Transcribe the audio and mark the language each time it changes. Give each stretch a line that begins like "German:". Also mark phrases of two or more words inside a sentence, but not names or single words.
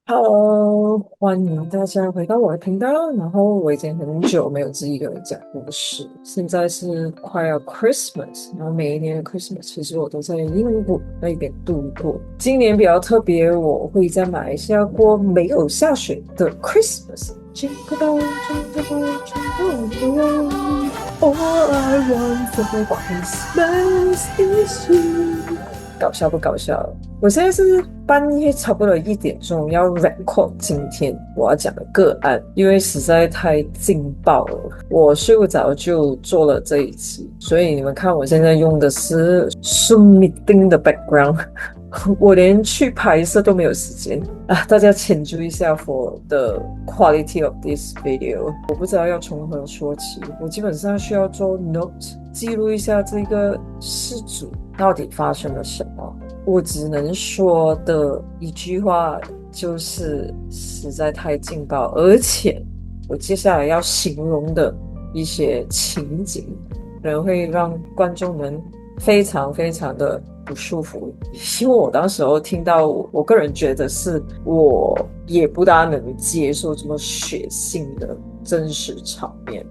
Chinese: Hello，歡迎大家回到我的頻道。然後我已經很久沒有自己一個人講故事，現在是快要 Christmas，然後每一年的 Christmas 其實我都在英國那邊度過。今年比較特別，我會在馬來西亞過沒有下雪的 Christmas。
English: Jingle bell, jingle bell, jingle bell, all I want for Christmas is you。
Chinese: 搞笑不搞笑？我現在是半夜差不多1點鐘要 record 今天我要講的個案，因為實在太勁爆了，我睡不着就做了這一期，所以你們看我現在用的是 Zoom meeting 的 background，我連去拍攝都沒有時間啊！大家請注意一下
English: for the quality of this video，
Chinese: 我不知道要從何說起，我基本上需要做 note 記錄一下這個事主到底發生了什麼。我只能說的一句話就是實在太勁爆，而且我接下來要形容的一些情景可能會讓觀眾們非常非常的不舒服，因为我当时候听到我个人觉得是我也不大能接受这么血腥的真实场面。